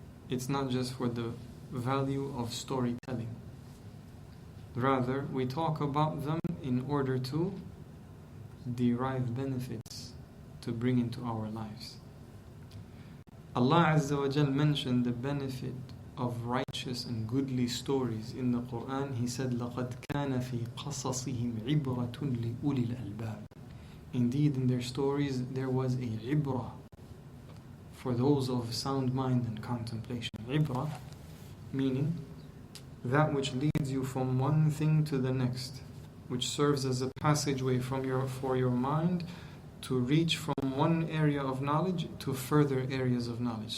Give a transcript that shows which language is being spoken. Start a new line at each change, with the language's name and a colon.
English: It's not just for the value of storytelling. Rather, we talk about them in order to derive benefits to bring into our lives. Allah Azza wa Jal mentioned the benefit of righteous and goodly stories in the Quran. He said,
Arabic: لَقَدْ كَانَ فِي قَصَصِهِمْ عِبْرَةٌ لِأُولِي الْأَلْبَابِ.
English: Indeed, in their stories there was a ibrah for those of sound mind and contemplation. Ibrah meaning that which leads you from one thing to the next, which serves as a passageway for your mind to reach from one area of knowledge to further areas of knowledge.